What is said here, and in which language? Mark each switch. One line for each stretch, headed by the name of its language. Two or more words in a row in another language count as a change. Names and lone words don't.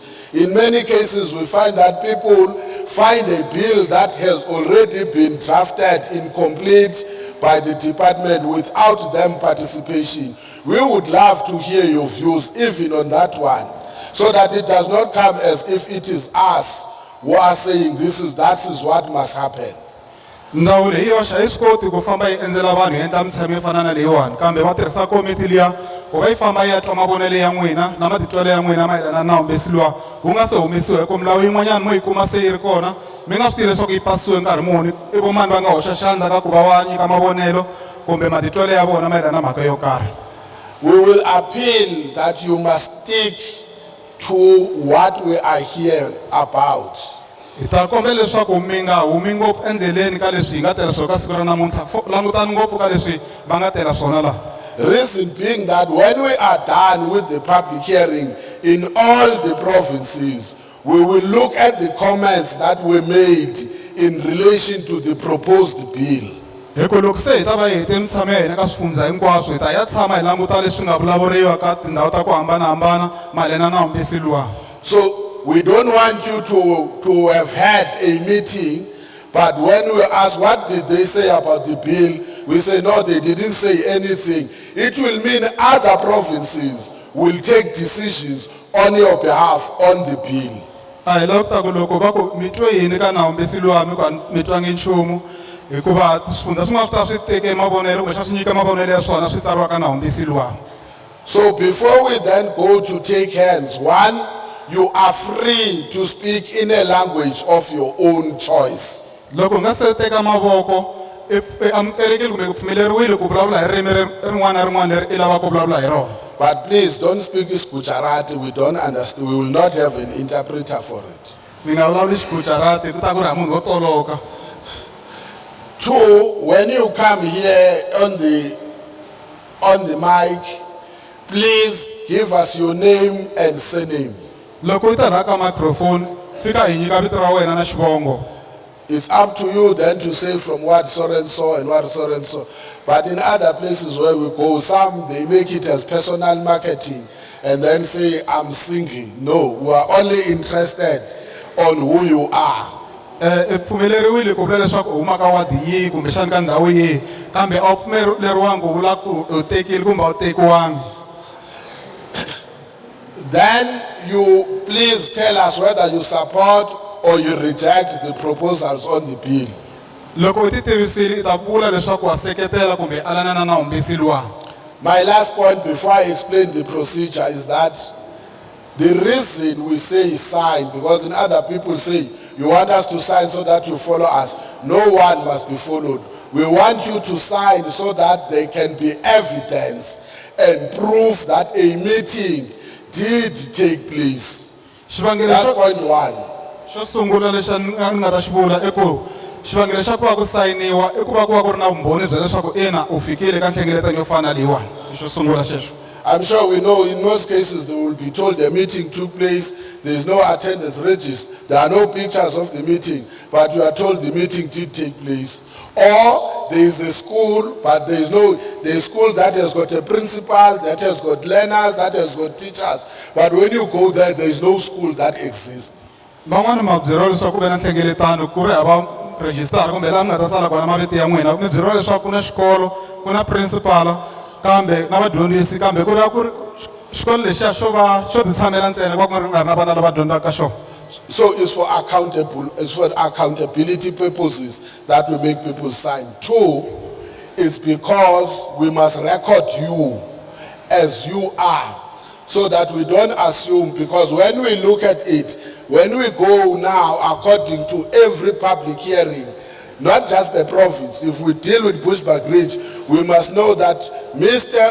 English: In many cases, we find that people find a bill that has already been drafted incomplete by the department without them participation. We would love to hear your views even on that one, so that it does not come as if it is us who are saying that is what must happen.
Tsonga: Ndhawu leyi yoxe a yi swi koti ku famba yi endzela vanhu yi endla mintshamo yo fana na leyiwani, kambe va tirhisa komiti liya ku va yi famba yi ya twa mavonelo ya n'wina na matitwelo ya n'wina mayelana na navumbisi luwa wu nga se humesiwa, hikuva milawu yin'wanyana mo yi kuma se yi ri kona mi nga swi tivi leswaku yi pasisiwe nkarhi muni, i vo mani va nga hoxa xandla ka ku va va nyika mavonelo kumbe matitwelo ya vona mayelana na mhaka yo karhi.
English: We will appeal that you must stick to what we are here about.
Tsonga: Hi ta kombela leswaku mi nga humi ngopfu endleleni ka leswi hi nga tela swona ka siku ra namuntlha, langutani ngopfu ka leswi va nga tela swona laha.
English: Reason being that when we are done with the public hearing in all the provinces, we will look at the comments that were made in relation to the proposed bill.
Tsonga: Hikuva loko se hi ta va hi hete mintshamo ya hina ka swifundza hinkwaswo hi ta ya tshama hi languta leswi nga vulavuriwa ka tindhawu ta ku hambanahambana mayelana na vumbisi luwa.
English: So we don't want you to have had a meeting, but when we ask what did they say about the bill, we say no, they didn't say anything. It will mean other provinces will take decisions on your behalf on the bill.
Tsonga: A hi lava ku ta ku loko va ku mi twe yini ka nawu vumbisi luwa mi twangi nchumu hikuva swifundza swin'wana swi ta swi teke mavonelo kumbe swi nyika mavonelo ya swona swi tsariwa ka nawu vumbisi luwa.
English: So before we then go to take hands, one, you are free to speak in a language of your own choice.
Tsonga: Loko nga se teka mavoko amukelekile kumbe ku pfumeleriwile ku vulavula hi ririmi rin'wana na rin'wana leri i lavaka ku vulavula hi rona.
English: But please don't speak Gujarati. We don't understand. We will not have an interpreter for it.
Tsonga: Mi nga vulavuli Xigujarati ku ta ku ri ha munhu wo toloka.
English: Two, when you come here on the mic, please give us your name and surname.
Tsonga: Loko u ta rhaka microphone fika hi nyika vito ra wena na xivongo.
English: It's up to you then to say from what so and so and what so and so. But in other places where we go, some they make it as personal marketing and then say I'm single. No, we are only interested on who you are.
Tsonga: Pfumeleriwile ku vula leswaku u huma ka wadi yihi kumbe xana ka ndhawu yihi kambe a wu pfumeleriwangi ku vula ku u tekile kumbe a wu tekiwangi.
English: Then you please tell us whether you support or you reject the proposals on the bill.
Tsonga: Loko u ti tivisile ta vula leswaku wa seketela kumbe alanana na vumbisi luwa.
English: My last point before I explain the procedure is that the reason we say sign, because in other people say you want us to sign so that you follow us. No one must be followed. We want you to sign so that there can be evidence and proof that a meeting did take place. That's point one.
Tsonga: Xo sungula lexi ni nga ta xi vula i ku xivangelo xa ku va ku sayiniwa i ku va ku ri na vumbhoni bya leswaku ina u fikile ka nhlengeletanyo yo fana na leyiwani. Xo sungula xexo.
English: I'm sure we know in most cases they will be told the meeting took place, there is no attendance register, there are no pictures of the meeting, but you are told the meeting did take place. Or there is a school, but there is a school that has got a principal, that has got learners, that has got teachers. But when you go there, there is no school that exists.
Tsonga: Van'wani ma byeriwa leswaku ku ve na nhlengeletano ku ri hava rejistara kumbe laha mi nga ta tsala kona mavito ya n'wina mi byeriwa leswaku ku na xikolo ku na principal kambe na vadyondzisi kambe ku ri xikolo lexiya xo ti tshamela ntsena ku va ku nga ri na vana lava dyondzaka ka xona.
English: So it's for accountability purposes that we make people sign. Two, it's because we must record you as you are, so that we don't assume, because when we look at it, when we go now according to every public hearing, not just per province, if we deal with Bushbuckridge, we must know that Mr.